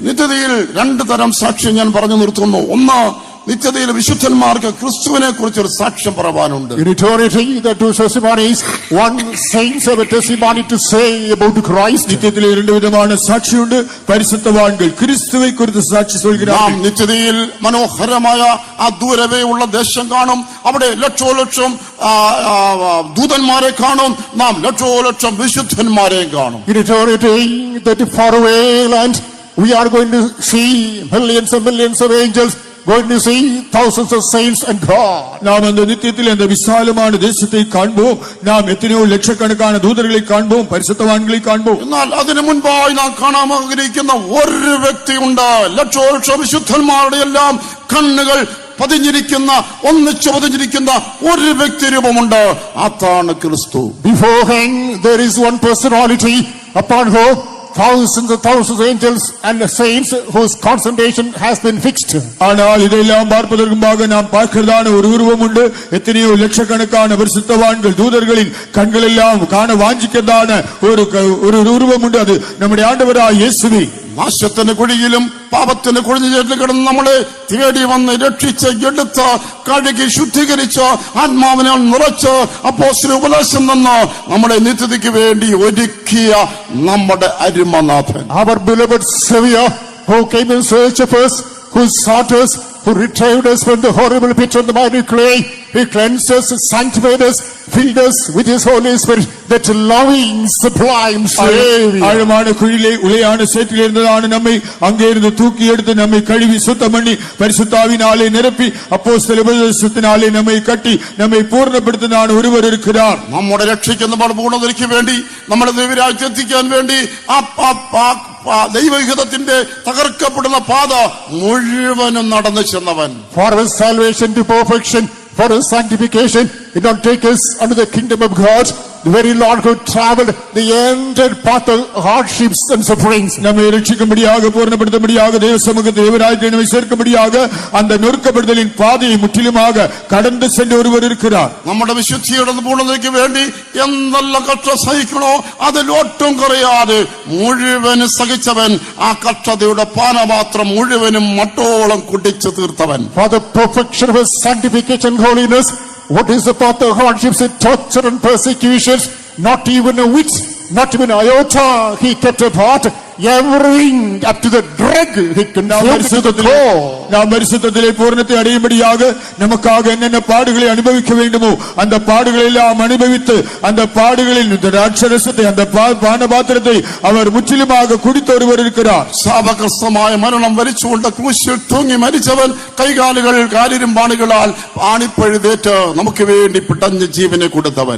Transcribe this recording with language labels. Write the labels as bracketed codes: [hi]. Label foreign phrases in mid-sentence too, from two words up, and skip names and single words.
[ml] നിത്യതയിൽ രണ്ടു തരം സാക്ഷ്യം ഞാൻ പറഞ്ഞു നിർത്തുന്നു. ഒന്ന്, നിത്യതയിൽ വിശുദ്ധന്മാർക്ക് ക്രിസ്തുവിനെ കുറിച്ചൊരു സാക്ഷ്യം പറവാനുണ്ട്. [en] In eternity, there are two testimonies. One, saints have a testimony to say about Christ. [ta] நித்தியத்திலே இரண்டு விதமான சாட்சியுண்டு. பரிசுத்தவான்கள் கிறிஸ்துவை குறித்து சாட்சி നാം சொல்கிறார்கள். [ml] നിത്യതയിൽ മനോഹരമായ ആ ദൂരവേ ഉള്ള ദേശം കാണും. അവിടെ ലക്ഷോലക്ഷം ദൂതന്മാരെ കാണും. നാം ലക്ഷോലക്ഷം വിശുദ്ധന്മാരെയും കാണും. [en] In eternity, that faraway land, we are going to see millions and millions of angels, going to see thousands of saints and God. [ta] நாம் அந்த நித்தியத்தில் அந்த விசாலமான தேசத்தை காண்போம். நாம் எத்தனையோ லட்சக்கணக்கான தூதர்களை காண்போம், பரிசுத்தவான்களை காண்போம். [ml] എന്നാൽ അതിനു മുൻപായി നാം കാണാൻ ആഗ്രഹിക്കുന്ന ഒരു വ്യക്തിയുണ്ട്. ലക്ഷോലക്ഷം വിശുദ്ധന്മാരുടെ എല്ലാം കണ്ണുകൾ ഒന്നിച്ചു പതിഞ്ഞിരിക്കുന്ന ഒരു വ്യക്തി രൂപമുണ്ട്. അതാണ് ക്രിസ്തു. [en] Beforehand, there is one personality upon whom thousands and thousands of angels and saints whose concentration has been fixed. [ta] ஆனால் இதெல்லாம் பார்ப்பதற்கு முன்பாக நாம் பார்க்கிறதான ஒரு உருவம் உண்டு. எத்தனையோ லட்சக்கணக்கான பரிசுத்தவான்கள் தூதர்களின் கண்கள் எல்லாம் காண வாஞ்சிக்கிறதான ஒரு உருவம் உண்டு. அது நம்முடைய ஆண்டவராகிய இயேசுவே. [ml] നാശത്തിന് കുഴിയിലും പാപത്തിന് കുഴിഞ്ഞു കിടന്ന് നമ്മളെ തേടി വന്ന് രക്ഷിച്ച് എടുത്ത് കഴുകി ശുദ്ധീകരിച്ച് ആത്മാവിനാൽ നിറച്ച് അപ്പോസ്തല ഉപദേശം നിന്ന് നമ്മുടെ നിത്യതയ്ക്ക് വേണ്ടി ഒരുക്കിയ നമ്മുടെ അരുമനാഥൻ. [en] Our beloved Savior, who came in search of us, who sought us, who retrieved us from the horrible pit of the mighty clay. He cleansed us, sanctified us, filled us with His Holy Spirit, that loving, sublime Savior. [ta] ஆழமான குழியிலே உளையான சேற்றில் இருந்ததான நம்மை அங்கே இருந்து தூக்கி எடுத்து நம்மை கழுவி சுத்தம் பண்ணி பரிசுத்தாவினாலே நிரப்பி அப்போஸ்தல உபதேசத்தினாலே நம்மை கட்டி நம்மை [ml] പൂർണ്ണപ്പെടുത്തുന്ന ഒരുവർ [ta] இருக்கிறார். [ml] നമ്മുടെ രക്ഷിക്കുന്ന പൂർണ്ണതയ്ക്ക് വേണ്ടി നമ്മുടെ ദൈവരാജ്യത്തിൽ എത്തിക്കാൻ വേണ്ടി ദൈവഹിതത്തിന്റെ തകർക്കപ്പെടുന്ന പാത മുഴുവനും നടന്നു ചെന്നവൻ. [en] For His salvation to perfection, for His sanctification, it not take us unto the kingdom of God. The very Lord who traveled the entire path of hardships and sufferings. [ta] நம்மை ரட்சிக்கும்படியாக பூர்ணப்படுத்தும்படியாக தேவ சமூகத்தில் தேவராஜ்யத்தை நம்மை சேர்க்கும்படியாக அந்த நொறுக்கப்படுதலின் பாதையை முற்றிலுமாக கடந்து சென்ற ஒருவர் இருக்கிறார். [ml] നമ്മുടെ വിശുദ്ധിയുടെ പൂർണ്ണതയ്ക്ക് വേണ്ടി എന്തെല്ലാം കഷ്ട സഹിക്കണോ അതിലൊട്ടും കുറയാതെ മുഴുവനും സഹിച്ചവൻ. ആ കഷ്ടതയുടെ പാനപാത്രം മുഴുവനും മട്ടോളം കുടിച്ചു തീർത്തവൻ. [en] For the perfection of His sanctification and holiness, what is the path of hardships and torture and persecutions? Not even a whit, not even an iota He kept apart. Everything up to the drug He consumed to the core. [ta] நாம் பரிசுத்தத்திலே பூரணத்தை அடையும்படியாக நமக்காக என்னென்ன பாடுகளை அனுபவிக்க வேண்டுமோ அந்த பாடுகளை எல்லாம் அனுபவித்து அந்த பாடுகளின் ராட்சரசத்தை அந்த பானபாத்திரத்தை அவர் முற்றிலுமாக குடித்த ஒருவர் இருக்கிறார். [ml] ശാപഗ്രസ്തമായ മരണം വരിച്ചുകൊണ്ട് ക്രൂശിൽ തൂങ്ങി മരിച്ചവൻ കൈകാലുകൾ കാലിരുമ്പാണികളാൽ ആണിപ്പഴുതേറ്റ് നമുക്ക് വേണ്ടി പിടഞ്ഞ ജീവനെ കൊടുത്തവൻ.